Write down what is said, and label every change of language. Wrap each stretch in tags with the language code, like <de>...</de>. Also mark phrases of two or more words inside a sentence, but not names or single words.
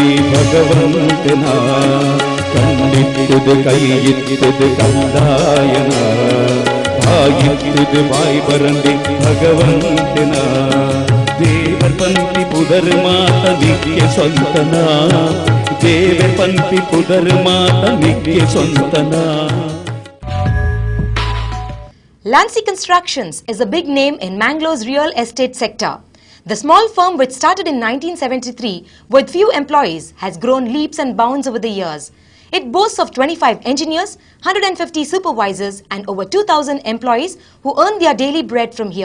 <tcy>ಭಗವಂತನ ಕಣ್ಣಿತ್ತಿದ ಕೈ ಇತ್ತಿದ ಕಲ್ಲಾಯನ ಬಾಯಿತ್ತಿದ ಬಾಯಿ ಬರಂದಿ ಭಗವಂತನ ದೇವರ ಪಂಕ್ತಿ ಪುದರ್ ಮಾತ ನಿಕ್ಕೆ ಸ್ವಂತನ ದೇವರ ಪಂಕ್ತಿ ಪುದರ್ ಮಾತ ನಿಕ್ಕೆ ಸ್ವಂತನ.</tcy> <en>Lancy Constructions is a big name in Mangalore's real estate sector. The small firm, which started in 1973 with few employees, has grown leaps and bounds over the years. It boasts of 25 engineers, 150 supervisors and over 2,000 employees who earn their daily bread from here.</en>